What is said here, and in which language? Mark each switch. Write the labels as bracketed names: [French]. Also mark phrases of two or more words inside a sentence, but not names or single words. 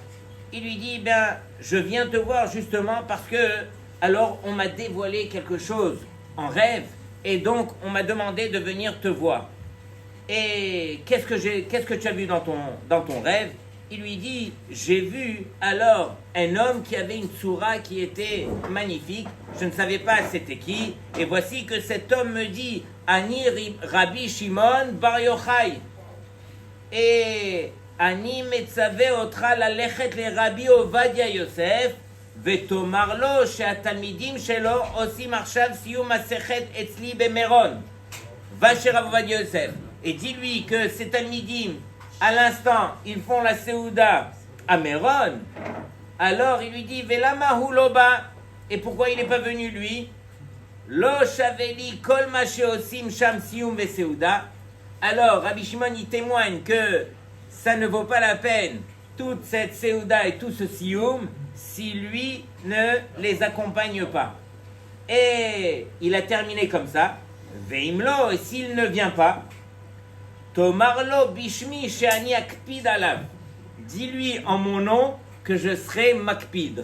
[French] Il lui dit: ben, je viens te voir justement parce que, alors on m'a dévoilé quelque chose en rêve, et donc on m'a demandé de venir te voir. Et qu'est-ce que tu as vu dans ton rêve? Il lui dit: j'ai vu alors un homme qui avait une tsoura qui était magnifique, je ne savais pas c'était qui, et voici que cet homme me dit: [Hebrew] אני רבי שמעון בר יוחאי. Et אני מצווה אותך ללכת לרבי עובדיה יוסף ותאמר לו שהתלמידים שלו עושים עכשיו סיום מסכת אצלי במירון. [French] Va chez Rav Ovadia Yosef et dis-lui que ces talmidim, à l'instant, ils font la Seouda à Méron. Alors il lui dit: [Hebrew] ולמה הוא לא בא. [French] Et pourquoi il n'est pas venu lui? [Hebrew] לא שווה לי כל מה שעושים שם סיום וסעודה. [French] alors Rabbi Shimon il témoigne que ça ne vaut pas la peine, toute cette Seouda et tout ce Sioum, si lui ne les accompagne pas. Et il a terminé comme ça, Veimlo, et s'il ne vient pas, [Hebrew] תאמר לו בשמי שאני אקפיד עליו, [French] dis-lui en mon nom que je serai Makpid.